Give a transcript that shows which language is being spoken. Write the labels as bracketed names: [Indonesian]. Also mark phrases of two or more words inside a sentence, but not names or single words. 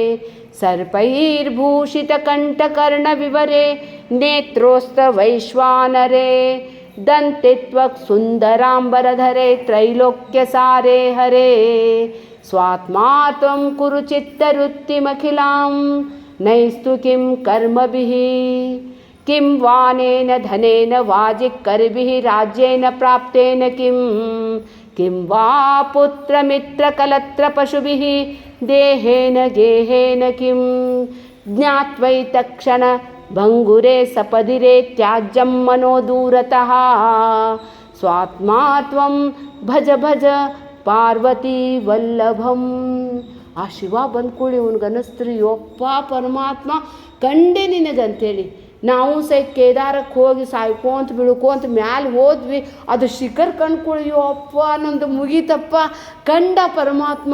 [Sanskrit] ಸರ್ಪೈರ್ಭೂಷಿತ ಕಂಠಕರ್ಣ ವಿವರೇ ನೇತ್ರೋಸ್ತ ವೈಶ್ವಾನರೇ ದಂತಿತ್ವಕ್ ಸುಂದರಾಂಬರಧರೇ ತ್ರೈಲೋಕ್ಯ ಸಾರೇ ಹರೇ ಸ್ವಾತ್ಮಾತ್ವಂ ಕುರು ಚಿತ್ತವೃತ್ತಿಮಖಿಲಾಂ ನೈಸ್ತು ಕಿಂ ಕರ್ಮಭಿಃ ಕಿಂ ವಾನೇನ ಧನೇನ ವಾಜಿಕ್ಕರ್ಭಿಃ ರಾಜ್ಯೇನ ಪ್ರಾಪ್ತೇನ ಕಿಂ ವಾ ಪುತ್ರಮಿತ್ರ ಕಲತ್ರ ಪಶುಭಿಃ ದೇಹೇನ ಗೇಹೇನ ಕಿಂ ಜ್ಞಾತ್ವೈತಕ್ಷಣ ಭಂಗುರೆ ಸಪದಿರೆ ತ್ಯಾಜ್ಯಂ ಮನೋ ದೂರತಃ ಸ್ವಾತ್ಮಾ ತ್ವಂ ಭಜ ಭಜ ಪಾರ್ವತಿ ವಲ್ಲಭಂ. [Kannada] ಆ ಶಿವ ಬಂದ್ಕೊಳ್ಳಿ ಅವನಿಗನ್ನಿಸ್ತ್ರಿ ಯಪ್ಪ ಪರಮಾತ್ಮ ಕಂಡೆ ನಿನಗಂತೇಳಿ. ನಾವು ಸಹಿತ ಕೇದಾರಕ್ಕೆ ಹೋಗಿ ಸಾಯ್ಕೋಂತ ಬೀಳ್ಕೋಂತ ಮ್ಯಾಲೆ ಹೋದ್ವಿ, ಅದು ಶಿಖರ್ ಕಂಡ್ಕೊಳ್ಳಿ ಅಪ್ಪ ನಮ್ಮದು ಮುಗೀತಪ್ಪ ಕಂಡ ಪರಮಾತ್ಮ.